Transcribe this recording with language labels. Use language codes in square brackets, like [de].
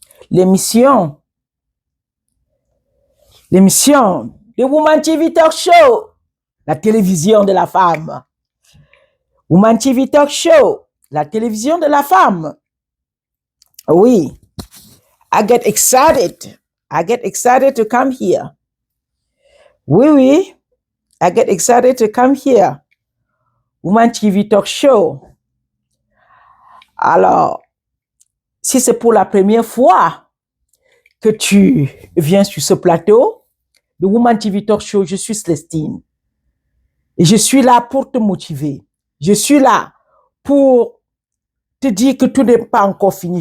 [fr] L'émission The Woman TV Talk Show, la télévision de la femme. Woman TV Talk Show, la télévision de la femme. [en] Oui, I get excited. I get excited to come here. Oui, I get excited to come here. Woman TV Talk Show. [fr] Alors, si c'est pour la première fois que tu viens sur ce plateau, The Woman TV Talk Show, je suis Célestine. Et je suis là pour te motiver. Je suis là pour te dire que tout n'est pas encore fini.